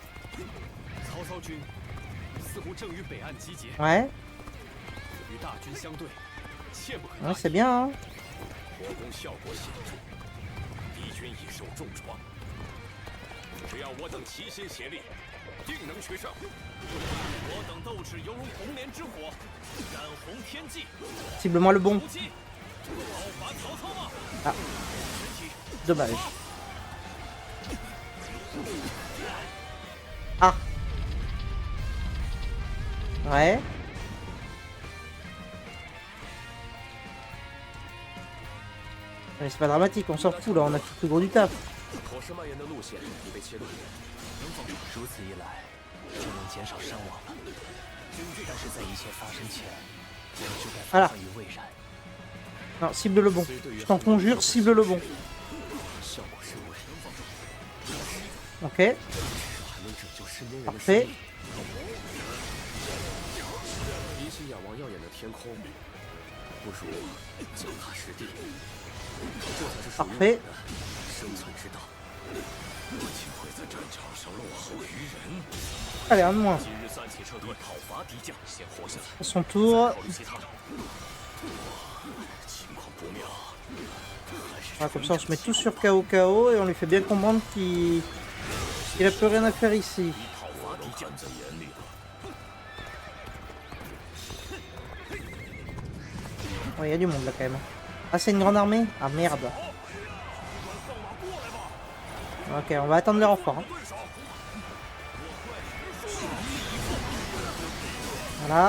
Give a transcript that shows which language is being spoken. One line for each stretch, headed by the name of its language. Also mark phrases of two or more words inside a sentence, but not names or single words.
Chinese: 曹操军似乎正与北岸集结，
French: Ouais,
Chinese: 与大军相对，切不可
French: ouais
Chinese: 大
French: c'est
Chinese: 意。
French: bien, hein.
Chinese: 火攻效果显著，敌军已受重创。只要我等齐心协力，定能取胜。我等斗志犹如红莲之火，燃红天际，
French: Ciblement le bon.
Chinese: 无忌，讨伐曹操吗？
French: Ah, dommage. Ah. Ouais. Mais c'est pas dramatique, on s'en fout là, on a fait le plus gros du taf.
Chinese: 火势蔓延的路线已被切断，如此一来，就能减少伤亡了。但是在一切发生前，我们就该
French: voilà.
Chinese: 防患于未然。
French: Non, cible le bon. Je t'en conjure, cible le bon.
Chinese: 效果甚微，
French: Ok,
Chinese: 还能拯救身边人的生
French: parfait.
Chinese: 命。一心仰望耀眼的天空，不如脚踏实地，这才是属于我
French: Parfait.
Chinese: 的生存之道。我竟会在战场上落后于人。
French: Allez, un de moins.
Chinese: 今日暂且撤退，讨伐敌将，先活下来。
French: À son tour.
Chinese: 考虑其他的。情况不妙，
French: Voilà, comme ça on se met tous sur KO KO et on lui fait bien comprendre qu'il a plus rien à faire ici.
Chinese: 讨伐敌将在眼里了。
French: Ouais, il y a du monde là quand même. Ah, c'est une grande armée? Ah merde. Ok, on va attendre les renforts. Hein. Voilà.